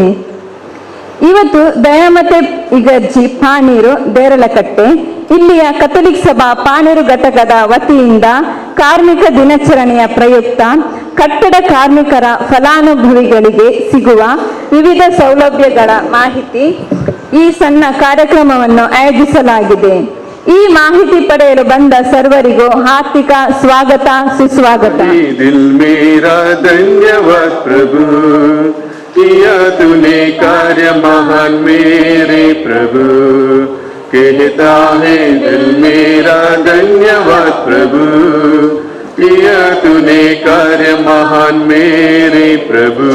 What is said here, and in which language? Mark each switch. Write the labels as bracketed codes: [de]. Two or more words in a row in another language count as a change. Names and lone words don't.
[kn] ಇವತ್ತು ದಯಾಮತೆ ಇಗರ್ಜಿ ಪಾನೀರು ದೇರಳಕಟ್ಟೆ ಇಲ್ಲಿಯ ಕಥೋಲಿಕ್ ಸಭಾ ಪಾನೀರು ಘಟಕದ ವತಿಯಿಂದ ಕಾರ್ಮಿಕ ದಿನಾಚರಣೆಯ ಪ್ರಯುಕ್ತ ಕಟ್ಟಡ ಕಾರ್ಮಿಕರ ಫಲಾನುಭವಿಗಳಿಗೆ ಸಿಗುವ ವಿವಿಧ ಸೌಲಭ್ಯಗಳ ಮಾಹಿತಿ ಈ ಸಣ್ಣ ಕಾರ್ಯಕ್ರಮವನ್ನು ಆಯೋಜಿಸಲಾಗಿದೆ. ಈ ಮಾಹಿತಿ ಪಡೆಯಲು ಬಂದ ಸರ್ವರಿಗೂ ಹಾರ್ದಿಕ ಸ್ವಾಗತ, ಸುಸ್ವಾಗತ. [hi] धन्यवाद प्रभु, किया तूने कार्य महान मेरे प्रभु. कहता है दिल मेरा धन्यवाद प्रभु, किया तूने कार्य महान मेरे प्रभु.